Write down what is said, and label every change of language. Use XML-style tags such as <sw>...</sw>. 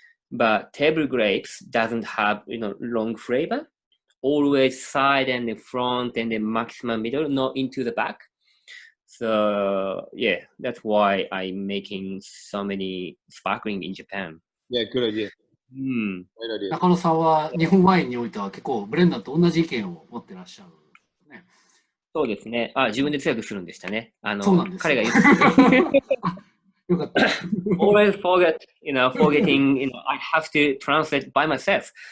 <en>But table grapes doesn't have long flavor. Always side and the front and the maximum middle, not into the back. So yeah, that's why I'm making so many sparkling in Japan. Yeah, good idea. Great idea.</en> <ja>中野さんは日本ワインにおいては結構ブレンダーと同じ意見を持ってらっしゃる、ね。そうですね。自分で通訳するんでしたね。そうなんです。彼が言ってよかった。</ja> <en>Always forgetting, I have to translate by myself.</en>